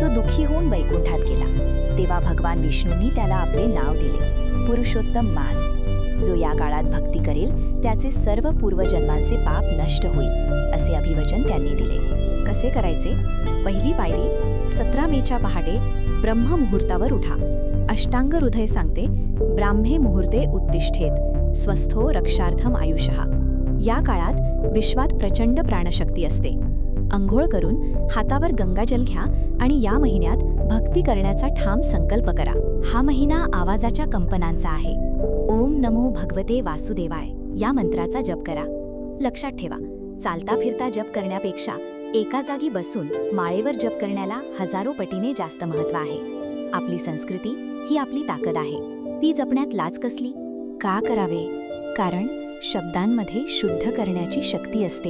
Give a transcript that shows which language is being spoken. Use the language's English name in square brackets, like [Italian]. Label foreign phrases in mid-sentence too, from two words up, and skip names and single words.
[Marathi] तो दुःखी होऊन वैकुंठात गेला. तेव्हा भगवान विष्णूंनी त्याला आपले नाव दिले, पुरुषोत्तम मास. जो या काळात भक्ती करेल त्याचे सर्व पूर्वजन्मांचे पाप नष्ट होईल, असे अभिवचन त्यांनी दिले. कसे करायचे? पहिली पायरी, 17 मेच्या पहाटे ब्रह्ममुहूर्तावर उठा. अष्टांग हृदय सांगते, [Sanskrit] ब्राह्मे मुहूर्ते उत्तिष्ठेत स्वस्थो रक्षार्थम आयुषः. [Marathi] या काळात विश्वात प्रचंड प्राणशक्ती असते. अंघोळ करून हातावर गंगाजल घ्या आणि या महिन्यात भक्ती करण्याचा ठाम संकल्प करा. हा महिना आवाजाच्या कंपनांचा आहे. [Sanskrit] ओम नमो भगवते वासुदेवाय [Marathi] या मंत्राचा जप करा. लक्षात ठेवा, चालता फिरता जप करण्यापेक्षा एका जागी बसून माळेवर जप करण्याला हजारो पटीने जास्त महत्त्व आहे. आपली संस्कृती ही आपली ताकद आहे. ती जपण्यात लाज कसली? का करावे? कारण शब्दांमध्ये शुद्ध करण्याची शक्ती असते.